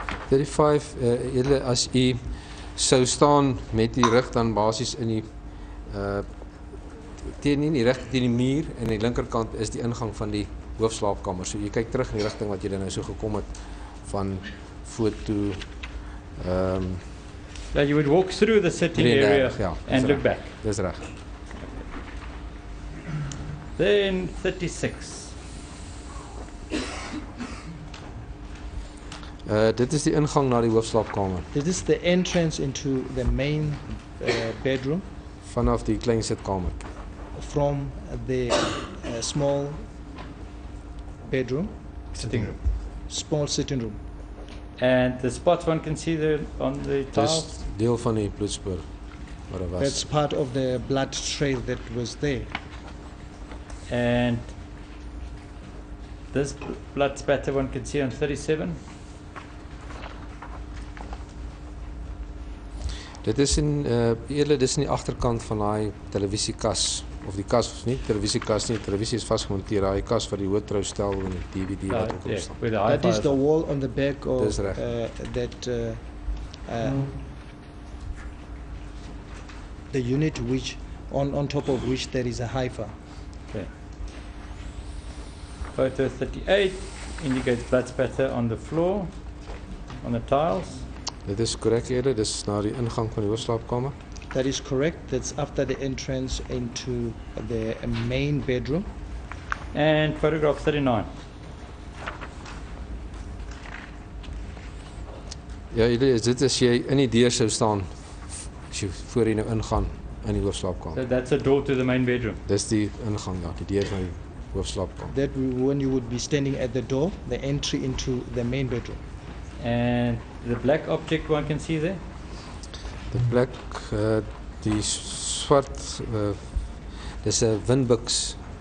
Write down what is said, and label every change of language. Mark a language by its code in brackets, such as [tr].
[af] 35 julle as u sou staan met die rug dan basies in die teen die reg teen die muur en aan die linkerkant is die ingang van die hoofslaapkamer. So jy kyk terug in die rigting wat jy nou so gekom het van foto [en] So you would walk through the sitting area and look back. [af] Dis reg. [en] Then 36. [af] Dit is die ingang na die hoofslaapkamer. [en] It is the entrance into the main bedroom [af] Vanaf die klein sitkamer. [en] from the small bedroom, Sitting room. small sitting room. And the spots one can see there on the tiles. [af] Dis deel van die bloedspoor wat daar was. [en] That's part of the blood trail that was there. And this blood spatter one can see on 37. [af] Dit is dis in die agterkant van daai televisiekas of die kas nie televisiekas nie, televisie is vasgemonteer, daai kas vir die hoëtroustel en die DVD wat ook op staan. [en] With the That is hi-fi. the wall on the back of [af] Dis reg. [en] the unit which on top of which there is a hi-fi. Okay. Photo 38 indicates blood spatter on the floor, on the tiles. [af] Dit is korrek eerder, dis na die ingang van die hoofslaapkamer. [en] That is correct. That's after the entrance into the main bedroom. And photograph 39. [af] Ja, dit is jy in die deur sou staan as jy voor jy nou ingaan in die hoofslaapkamer. [en] So that's a door to the main bedroom. [af] Dis die ingang daar, die deur van die hoofslaapkamer. [en] That when you would be standing at the door, the entry into the main bedroom. And the black object one can see there. [af] Die plek die swart dis 'n windbuks